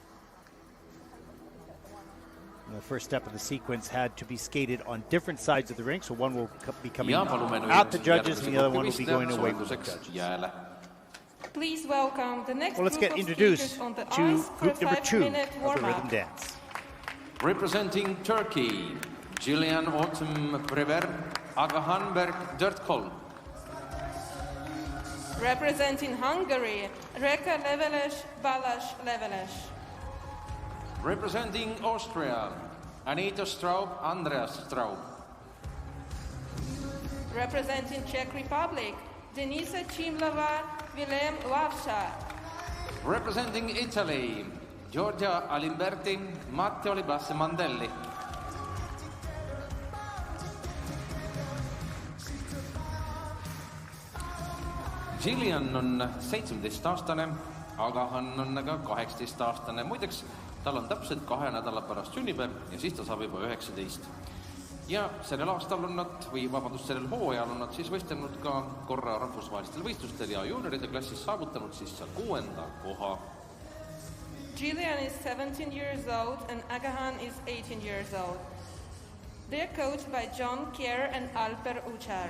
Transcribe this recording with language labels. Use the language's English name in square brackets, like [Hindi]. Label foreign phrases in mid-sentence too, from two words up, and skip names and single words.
[English] The first step of the sequence had to be skated on different sides of the rink, so one will be coming at the judges and the other one will be going away from the judges. Please welcome the next let's group get of introduced speakers on the to ice for group a number 2 5-minute of the warm-up. rhythm dance. Representing Turkey, Jillian Autumn Prever, Agahanberg Dirtkol. Representing Hungary, Reka Leveles, Balázs Leveles. Representing Austria, Anita Straub, Andreas Straub. Representing Czech Republic, Denisa Chimlova, Willem Wawsza. Representing Italy, Giorgia Alimberti, Matteo Libasse Mandelli. [Estonian] Jillian on 17-aastane, Agahan on aga 18-aastane. Muideks, tal on täpselt 2 nädala pärast sünnipäev ja siis ta saab juba 19. Ja sellel aastal on nad, sellel hooajal on nad siis võistelnud ka korra rahvusvahelistel võistlustel ja juunioride klassis saavutanud siis 6. koha. [English] Jillian is 17 years old and Agahan is 18 years old. They're coached by John Kier and Alper Uçar.